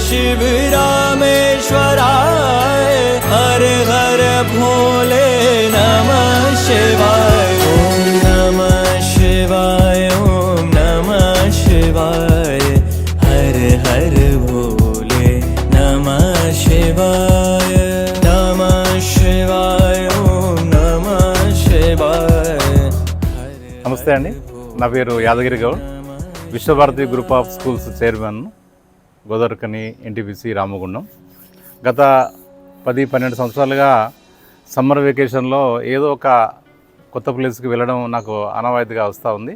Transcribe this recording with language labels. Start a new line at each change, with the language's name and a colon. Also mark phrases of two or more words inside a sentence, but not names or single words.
Sanskrit: शिव रामेश्वराय हर हर भोले नमः शिवाय ॐ नमः शिवाय ॐ नमः शिवाय हर हर भोले नमः शिवाय ॐ नमः शिवाय।
Telugu: నమస్తే అండి, నా పేరు యాదగిరి గౌడ్, విశ్వభారతి గ్రూప్ ఆఫ్ స్కూల్స్ చైర్మన్, గోదావరికని ఎన్టీపీసీ రామగుండం. గత 10-12 సంవత్సరాలుగా
English: summer vacationlo
Telugu: ఏదో ఒక కొత్త ప్లేస్కి వెళ్ళడం నాకు ఆనవాయితీగా వస్తూ ఉంది.